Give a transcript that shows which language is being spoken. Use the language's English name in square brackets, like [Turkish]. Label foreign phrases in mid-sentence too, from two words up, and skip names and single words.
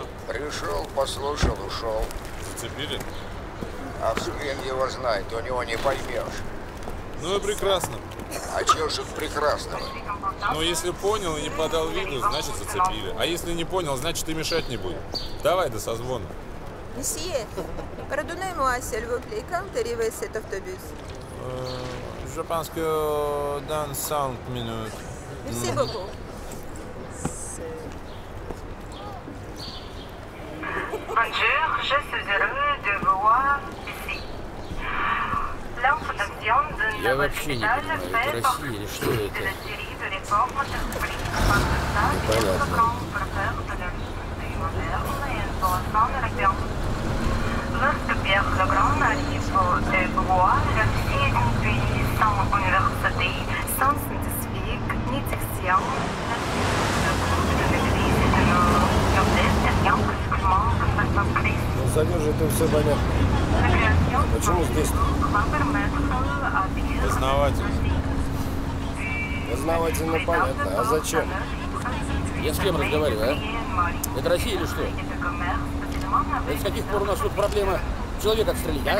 [Russian] Пришел, послушал, ушел. Зацепили? А хрен его знает, у него не поймешь. Ну и прекрасно. А чего же прекрасного? Но если понял и не подал виду, значит зацепили. А если не понял, значит и мешать не будет. Давай до созвона. [French] Monsieur, pardonnez-moi, s'il vous plaît, quand arrive cet autobus? Je pense que dans 5 minutes. Merci beaucoup. Bonjour, je suis heureux de vous voir ici. L'infondation d'un [Russian] Я [French] nouveau [Russian] вообще не [French] hôpital [Russian] понимаю, [French] fait [Russian] это [French] partie [Russian] Россия или что [French] de [Russian] это? [French] la série de réformes techniques par l'État et le programme pour faire de la société moderne et intéressante européenne. Lorsque Pierre le Grand arrive au pouvoir, Russie est un pays sans université, sans scientifique, ni section, de l'Église et de [Russian] это все понятно. Почему здесь? Познавательно. Познавательно понятно. А зачем? Я с кем разговариваю, а? Это Россия или что? Это с каких пор у нас тут проблема человека отстрелить, а?